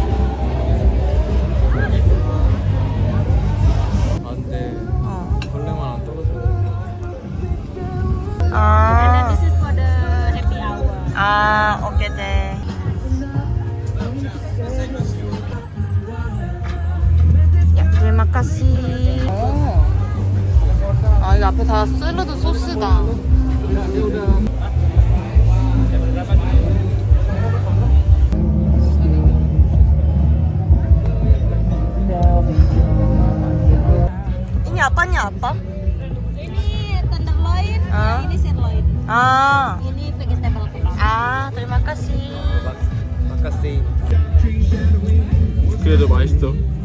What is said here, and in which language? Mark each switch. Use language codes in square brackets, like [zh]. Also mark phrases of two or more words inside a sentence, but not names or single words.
[ko] 안돼. 벌레만 안 떨어져. 아, [en] This is for the happy hour. [ko] 오케이 네. 야, 들마카시. 아, 이거 앞에 다 샐러드 소스다. [id] ini apanya apa? Ini tenderloin, Ah. ini sirloin. 아, Ini [en] vegetable kebab. [id] terima kasih. [ko] 바카스테이. 그래도 맛있어.